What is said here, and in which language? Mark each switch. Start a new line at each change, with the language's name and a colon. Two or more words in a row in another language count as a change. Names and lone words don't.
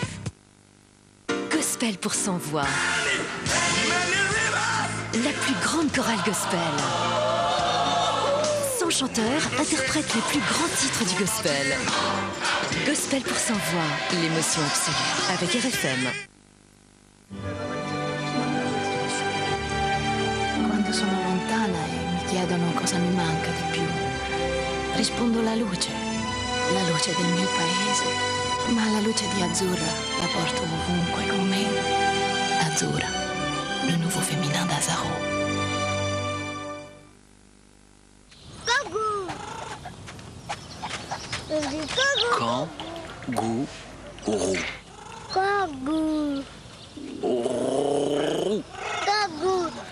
French: Gospel pour 100 voix. La plus grande chorale gospel. 100 chanteurs interprètent les plus grands titres du gospel. Gospel pour 100 voix, l'émotion absolue. Avec RFM.
Italian: Quando sono lontana e mi chiedono cosa mi manca di più, rispondo la luce del mio paese, ma la luce di Azzurra la porto ovunque con me. Azzurra,
French: le nouveau féminin d'Azaro. Kangourou. Kangourou. Kangourou.